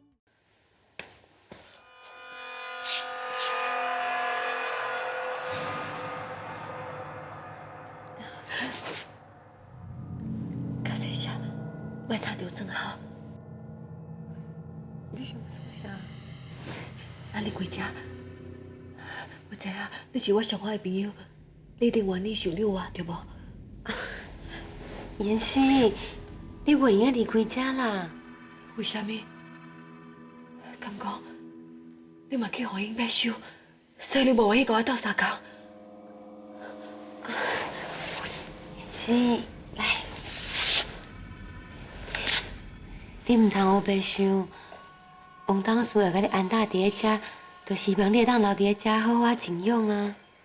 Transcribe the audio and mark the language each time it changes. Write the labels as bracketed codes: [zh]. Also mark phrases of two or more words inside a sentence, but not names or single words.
[nan] 较细声，莫吵着装好。你想做啥？啊，你开车。我知影你是我上好的朋友，你一定愿意受你活，对无？妍希，你袂用离开遮啦？为什么？敢讲你嘛去互因买收，所以你无愿意甲我斗相共？妍希，来，你唔通黑白想，王董事会甲你安搭伫咧遮，就希望你会当留伫咧遮好好静养啊。